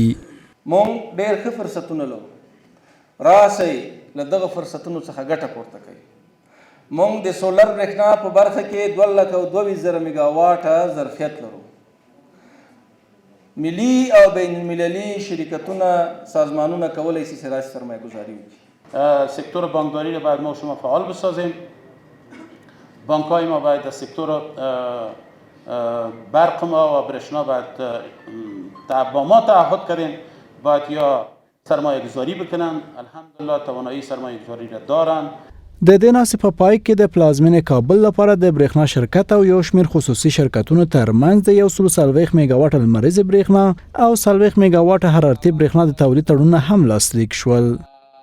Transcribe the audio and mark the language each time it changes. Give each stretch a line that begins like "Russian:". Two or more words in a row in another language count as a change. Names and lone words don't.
Pashto: مونږ ډېر ښه فرصتونه لرو، راسئ له دغه فرصتونو څخه ګټه پورته کوي. مونږ د سولر برېښنا په برخه کې 222,000 میګاواټه ظرفیت لرو. ملي او بین المللي شرکتونه سازمانونه کولی شي چې راشي سرمایه گذاری وکړي.
Persian: سکتور بانکداری را باید ما شما فعال بسازیم. بانک‌های ما باید از سکتور برق ما و برېښنا باید با ما تعهد کردیم، باید یا سرمایه گذاری بکنن. الحمدلله توانایی سرمایه گذاری را دارن.
Pashto: د دې ناستې په پای کې د پلازمینې کابل لپاره د برېښنا شرکت او یو شمېر خصوصي شرکتونو ترمنځ د 140 میګاواټه لمریزې برېښنا او 40 میګاواټه حرارتي برېښنا د تولید تړونونه هم لاسلیک شول.